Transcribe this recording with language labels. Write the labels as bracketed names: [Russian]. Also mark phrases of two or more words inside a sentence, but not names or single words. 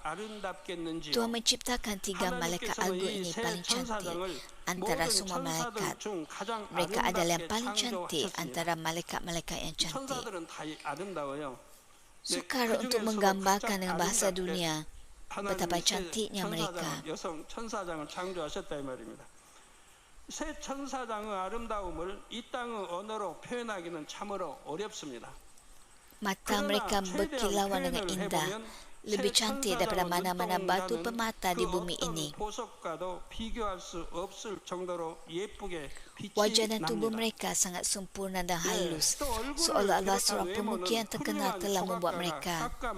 [Malay] Tuhan menciptakan 3 malaikat agung ini paling cantik antara semua malaikat. Mereka adalah yang paling cantik antara malaikat-malaikat yang cantik. Sukar untuk menggambarkan dengan bahasa dunia betapa cantiknya mereka. [Korean] 새 천사장의 아름다움을 이 땅의 언어로 표현하기는 참으로 어렵습니다. [Malay] Mata mereka berkilauan dengan indah, lebih cantik daripada mana-mana batu permata di bumi ini. Wajah dan tubuh mereka sangat sempurna dan halus, seolah-olah seorang pemuki yang terkenal telah membuat mereka.